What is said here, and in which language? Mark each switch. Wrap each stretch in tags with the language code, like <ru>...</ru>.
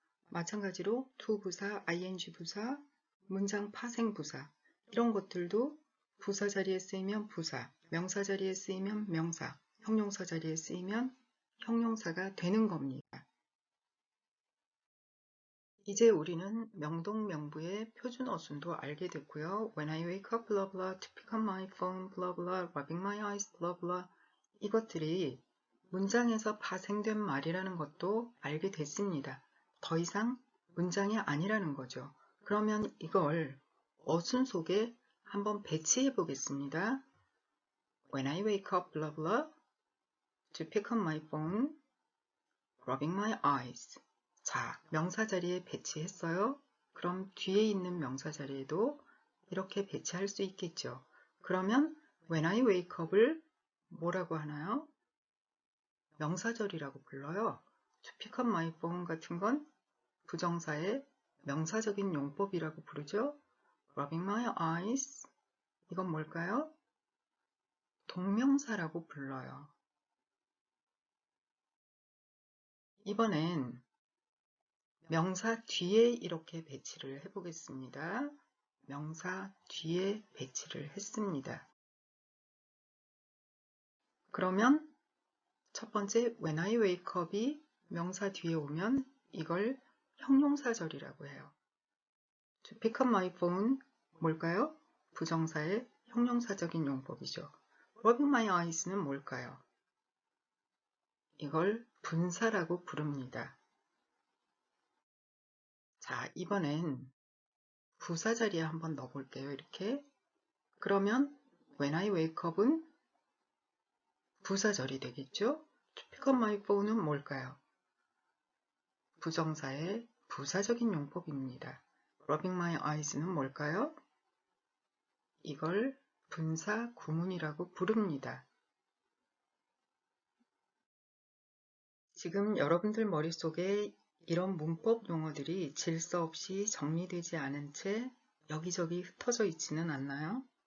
<ko>마찬가지로 to 부사, ing 부사, 문장 파생 부사 이런 것들도 부사 자리에 쓰이면 부사, 명사 자리에 쓰이면 명사, 형용사 자리에 쓰이면 형용사가 되는 겁니다. 이제 우리는 명동, 명부의 표준 어순도 알게 됐고요.</ko> <en>When I wake up, blah blah, to pick up my phone, blah blah, rubbing my eyes, blah blah</en> <ko>이것들이 문장에서 파생된 말이라는 것도 알게 됐습니다. 더 이상 문장이 아니라는 거죠. 그러면 이걸 어순 속에 한번 배치해 보겠습니다.</ko> <en>When I wake up, blah blah, to pick up my phone, rubbing my eyes.</en> <ko>자, 명사 자리에 배치했어요. 그럼 뒤에 있는 명사 자리에도 이렇게 배치할 수 있겠죠. 그러면</ko> <en>when I wake up</en> <ko>을 뭐라고 하나요? 명사절이라고 불러요.</ko> <en>To pick up my phone</en> <ko>같은 건 부정사의 명사적인 용법이라고 부르죠.</ko> <en>Rubbing my eyes,</en> <ko>이건 뭘까요? 동명사라고 불러요. 이번엔 명사 뒤에 이렇게 배치를 해보겠습니다. 명사 뒤에 배치를 했습니다. 그러면 첫 번째</ko> <en>when I wake up</en> <ko>이 명사 뒤에 오면 이걸 형용사절이라고 해요.</ko> <en>To pick up my phone</en> <ko>뭘까요? 부정사의 형용사적인 용법이죠.</ko> <en>Rubbing my eyes</en> <ko>는 뭘까요? 이걸 분사라고 부릅니다. 자, 이번엔 부사 자리에 한번 넣어볼게요. 이렇게. 그러면</ko> <en>when I wake up</en> <ko>은 부사절이 되겠죠?</ko> <en>To pick up my phone</en> <ko>은 뭘까요? 부정사의 부사적인 용법입니다.</ko> <en>Rubbing my eyes</en> <ko>는 뭘까요? 이걸 분사 구문이라고 부릅니다. 지금 여러분들 머릿속에 이런 문법 용어들이 질서 없이 정리되지 않은 채 여기저기 흩어져 있지는 않나요?</ko>